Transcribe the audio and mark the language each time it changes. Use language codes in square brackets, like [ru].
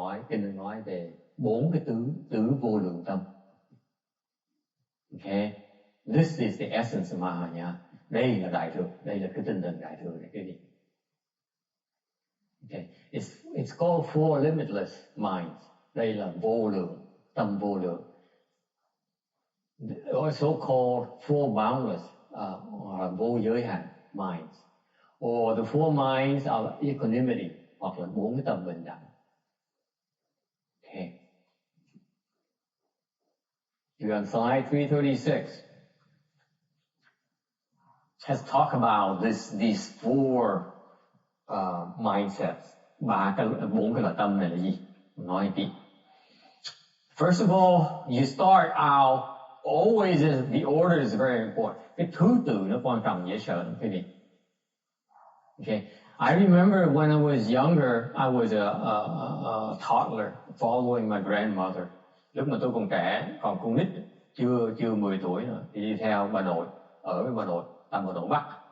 [vi] Đừng nói về bốn cái tứ vô lượng tâm. [en] Okay, this is the essence of Mahayana. [vi] Đây là đại thừa, đây là cái tinh thần đại thừa này cái gì? [en] Okay, it's called four limitless minds. [vi] Đây là vô lượng, tâm vô lượng. [en] Also called four boundless, [vi] vô giới hạn [en] minds, or the four minds of equanimity, [vi] hoặc là bốn cái tâm bình đẳng. [en] Okay. You're on slide 336. Let's talk about these four mindsets. [vi] Bốn cái loại tâm này là gì? Nói tí. [en] First of all, you start out always the order is very important. [vi] Cái thứ tự nó quan trọng dễ sợ lắm quý vị. [en] Okay. I remember when I was younger, I was a toddler following my grandmother. [vi] Lúc mà tôi còn trẻ, còn con nít, chưa 10 tuổi nữa, thì đi theo bà nội, ở với bà nội, bà nội Bắc.